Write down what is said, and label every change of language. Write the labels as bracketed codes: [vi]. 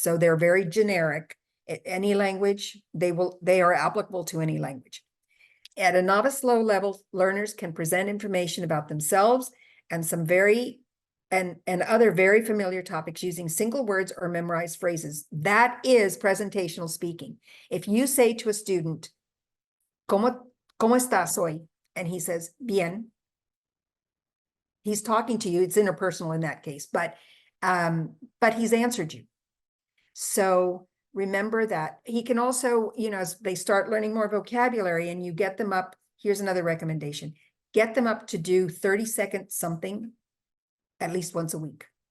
[en] So they're very generic. Any language, they are applicable to any language. At a novice low level, learners can present information about themselves and some other very familiar topics using single words or memorized phrases. That is presentational speaking. If you say to a student, [es] ¿Cómo estás hoy? [en] And he says, [es] bien. [en] He's talking to you. It's interpersonal in that case, but he's answered you. So remember that. He can also, as they start learning more vocabulary and you get them up, here's another recommendation. Get them up to do 30-second something at least once a week.